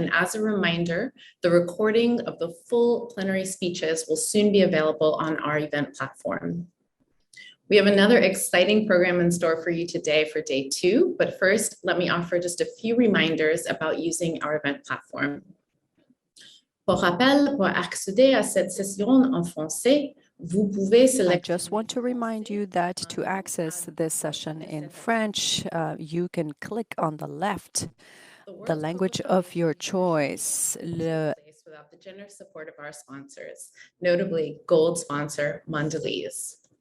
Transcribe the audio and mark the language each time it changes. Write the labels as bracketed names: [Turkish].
[English] And as a reminder, the recording of the full plenary speeches will soon be available on our event platform. We have another exciting program in store for you today for day 2. But first, let me offer just a few reminders about using our event platform. [French] Pour rappel, pour accéder à cette session en français, [English] I just want to remind you that to access this session in French, you can click on the left, the language of your choice. Without the generous support of our sponsors, notably gold sponsor Mondelez.